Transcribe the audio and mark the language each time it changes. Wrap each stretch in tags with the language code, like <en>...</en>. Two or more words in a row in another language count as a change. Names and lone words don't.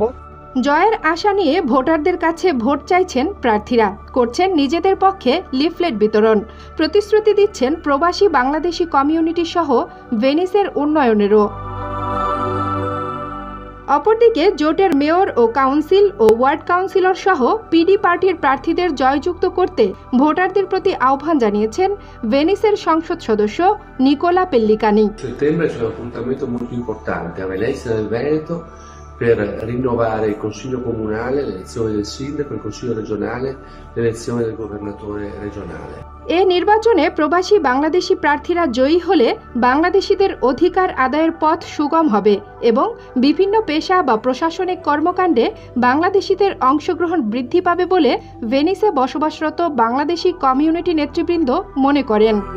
<bn>জয়ের আশা নিয়ে ভোটারদের কাছে ভোট চাইছেন প্রার্থীরা, করছেন নিজেদের পক্ষে লিফলেট বিতরণ, প্রতিশ্রুতি দিচ্ছেন প্রবাসী বাংলাদেশি কমিউনিটি সহ ভেনিসের উন্নয়নেরও। অপরদিকে জোটের মেয়র ও কাউন্সিল ও ওয়ার্ড কাউন্সিলর সহ পিডি পার্টির প্রার্থীদের জয়যুক্ত করতে ভোটারদের প্রতি আহ্বান জানিয়েছেন ভেনিসের সংসদ সদস্য নিকোলা পেল্লিকানি।</bn> <it>Settembre c'è un appuntamento molto importante a Venezia del Veneto per rinnovare il Consiglio Comunale, l'elezione del Sindaco, il Consiglio Regionale, l'elezione del Governatore Regionale.</it> <bn>এ নির্বাচনে প্রবাসী বাংলাদেশি প্রার্থীরা জয়ী হলে বাংলাদেশিদের অধিকার আদায়ের পথ সুগম হবে এবং বিভিন্ন পেশা বা প্রশাসনিক কর্মকাণ্ডে বাংলাদেশিদের অংশগ্রহণ বৃদ্ধি পাবে বলে ভেনিসে বসবাসরত বাংলাদেশি কমিউনিটি নেতৃবৃন্দ মনে করেন।</bn>